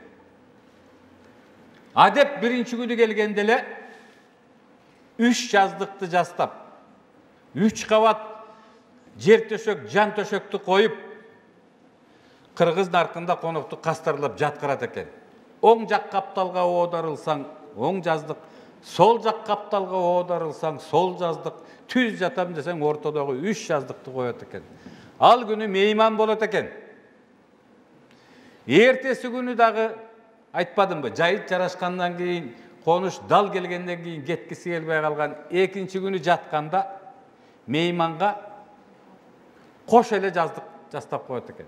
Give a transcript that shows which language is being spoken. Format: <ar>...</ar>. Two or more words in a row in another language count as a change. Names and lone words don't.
<ky>Адеп биринчи күнү келгенде эле 3 жаздыкты жастап, 3 кабат жер төшөк, жан төшөктү коюп, кыргыз наркында конокту кастарлап жаткырат экен. Оң жақ капталга оодарылсаң, оң жаздык, сол жақ капталга оодарылсаң, сол жаздык, түз жатам десең, ортодогу 3 жаздыкты коет экен. Ал күнү мейман болот экен. Эртеси күнү дагы айтпадымбы, жайыт жарашкандан кийин, конуш дал келгенден кийин кеткиси келбей калган, экинчи күнү жатканда мейманга кош эле жаздык жастап коет экен.</ky>